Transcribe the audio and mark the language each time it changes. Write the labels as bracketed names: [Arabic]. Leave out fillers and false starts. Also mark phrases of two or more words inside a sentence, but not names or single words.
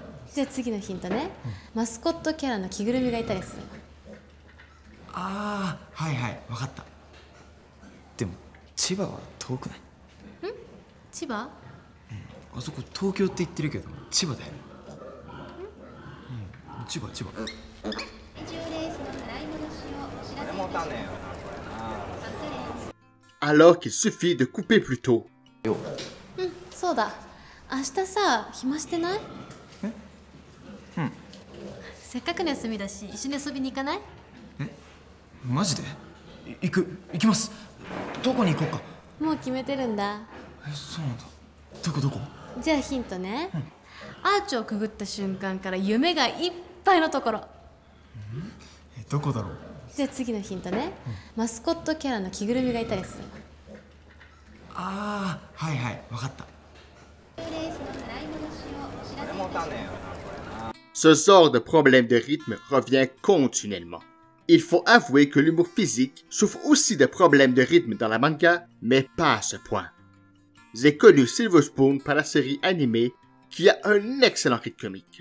[Japanese] じゃあ次のヒントね、マスコットキャラの着ぐるみがいたりする。ああ、はいはい、分かった。でも千葉は遠くない？千葉？あそこ東京って言ってるけど千葉だよ。千葉。 [French] Alors qu'il suffit de couper plus tôt. [Japanese] そうだ、明日さ暇してない？せっかくの休みだし一緒に遊びに行かない？マジで？行きます。どこに行こうか。もう決めてるんだ。そうなんだ。どこ？じゃあヒントね、アーチをくぐった瞬間から夢がいっぱいのところ。どこだろう。じゃあ次のヒントね、マスコットキャラの着ぐるみがいたりする。ああ、はいはい、分かった。 [French] Ce genre de problème de rythme revient continuellement. Il faut avouer que l'humour physique souffre aussi de problèmes de rythme dans la manga, mais pas à ce point. J'ai connu Silver Spoon par la série animée qui a un excellent rythme comique.